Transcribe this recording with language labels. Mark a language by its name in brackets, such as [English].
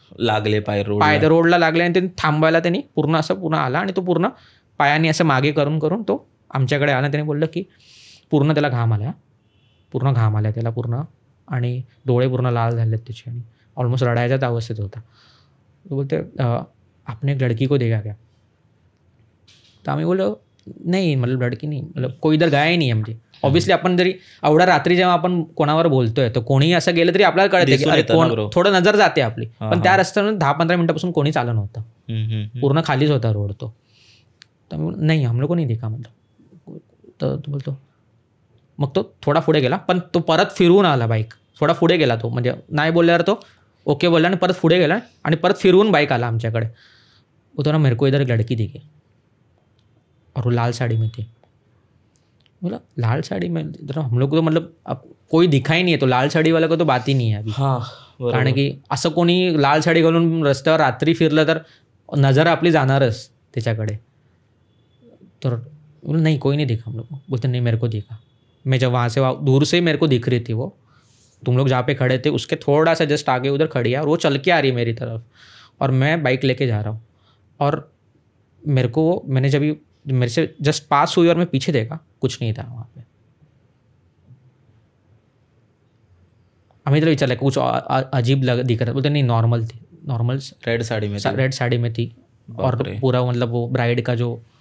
[Marathi] लागले पाय रोडला लागले. आणि त्यांनी थांबायला त्यांनी पूर्ण असं पूर्ण आला आणि तो पूर्ण पायाने असं मागे करून तो आमच्याकडे आला. त्याने बोललं की पूर्ण त्याला घाम आला त्याला पूर्ण, आणि डोळे पूर्ण लाल झालेत त्याचे, आणि ऑलमोस्ट रडायच्याच अवस्थेत होता. [Hindi] तो बोलते आपने एक लड़की को देखा क्या? [Marathi] तर आम्ही बोललो नाही, मतलब लड़की नाही, मतलब कोई इधर गाय नाही आहे. म्हणजे ऑब्व्हियसली आपण जरी एवढ्या रात्री जेव्हा आपण कोणावर बोलतोय तर कोणीही असं गेलं तरी आपल्याला कळते की कोण, थोडं नजर जाते आपली. पण त्या रस्त्यावरून 10-15 मिनिटापासून कोणीच आलं नव्हतं, पूर्ण खालीच होता रोड तो. तर नाही, [Hindi] हम लोग को नहीं देखा. [Marathi] मतलब तर तो बोलतो, मग तो थोडा पुढे गेला, पण तो परत फिरवून आला बाईक. थोडा पुढे गेला तो, म्हणजे नाही बोलल्यावर तो ओके बोलला आणि परत पुढे गेला आणि परत फिरवून बाईक आला आमच्याकडे. [Hindi] तो ना मेरे को इधर एक लड़की दिखी और वो लाल साड़ी में थी. बोला लाल साड़ी में इधर हम लोग तो मतलब अब कोई दिखा ही नहीं आहे, तो लाल साडी वाला का तो बात ही नाही आहे अभी. [Marathi] कारण की असं कोणी लाल साडी घालून रस्त्यावर रात्री फिरलं तर नजर आपली जाणारच त्याच्याकडे. [Hindi] तर नहीं कोई नहीं दिखा हम लोग को. बोलते नहीं मेरे को दिखा. मैं जब वहाँ से दूर से मेरे को दिख रही थी वो, तुम लोग जहाँ पे खड़े थे उसके थोड़ा सा जस्ट आगे उधर खड़ी है और वो चल के आ रही है मेरी तरफ और मैं बाइक लेके जा रहा हूँ. और मेरे को मैंने जब मेरे से जस्ट पास हुई और मैं पीछे देखा, कुछ नहीं था वहाँ पे. [Marathi] आम्ही त्याला विचारलं [Hindi] कुछ अजीब दिख रहा. बोलते नहीं नॉर्मल थी, नॉर्मल रेड साड़ी में थी. और पूरा मतलब वो ब्राइड का जो